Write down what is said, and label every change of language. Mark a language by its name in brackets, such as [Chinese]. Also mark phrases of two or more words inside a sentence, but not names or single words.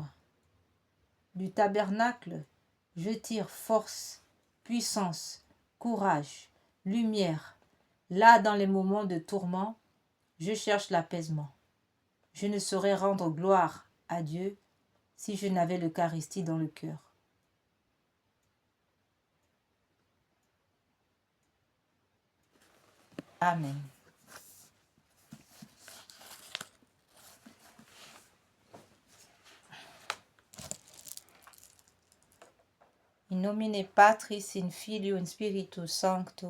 [French] Du tabernacle, je tire force, puissance, courage, lumière. Là, dans les moments de tourment, je cherche l'apaisement. Je ne saurais rendre gloire à Dieu si je n'avais l'Eucharistie dans le cœur. Amen. [Latin] In nomine Patris, in Filio, in Spiritus Sancto.